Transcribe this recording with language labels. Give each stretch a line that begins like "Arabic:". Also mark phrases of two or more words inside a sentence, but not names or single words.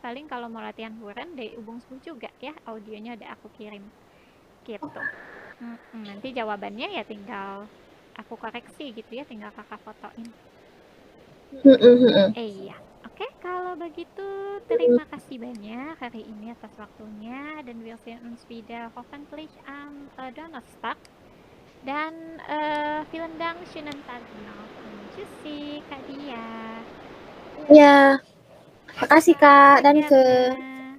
Indonesian: Paling kalau mau latihan huren dari ubung sebuh juga ya. Audionya udah aku kirim. Gitu. Nanti jawabannya ya tinggal aku koreksi gitu ya, tinggal kakak fotoin. Iya. Oke, kalau begitu terima kasih banyak hari ini atas waktunya, dan
German: wir sehen uns wieder hoffentlich am Donnerstag. Dan vielen Dank, schönen Tag noch. Tschüssi,
Indonesian: Kak Dia. Ya. Makasih Kak, danke.